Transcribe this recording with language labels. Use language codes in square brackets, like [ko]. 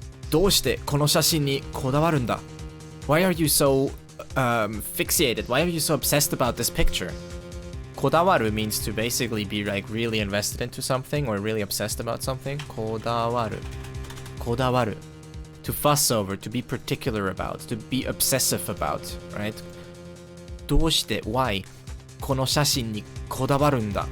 [ja] どうしてこの写真にこだわるんだ? [en] Why are you so fixated? Why are you so obsessed about this picture? こだわる means to basically be like really invested into something or really obsessed about something. [ja] こだわる.こだわる. [en] To fuss over, to be particular about, to be obsessive about, right? どうして why この写真にこだわるんだ?